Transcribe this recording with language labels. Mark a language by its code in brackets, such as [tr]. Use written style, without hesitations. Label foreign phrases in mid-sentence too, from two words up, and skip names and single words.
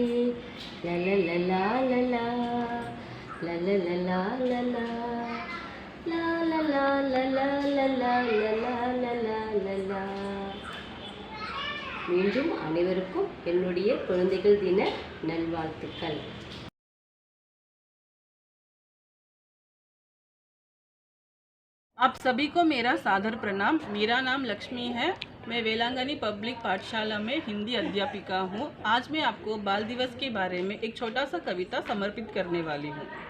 [ta] லலலலா லலா லலலலா லலா லலலா லலா லலா லலா லலா. மீண்டும் அனைவருக்கும் என்னுடைய குழந்தைகள் தின நல்வாழ்த்துக்கள். [hi] आप सभी को मेरा सादर प्रणाम। मेरा नाम लक्ष्मी है। मैं वेलांगनी पब्लिक पाठशाला में हिंदी अध्यापिका हूँ। आज मैं आपको बाल दिवस के बारे में एक छोटा सा कविता समर्पित करने वाली हूँ।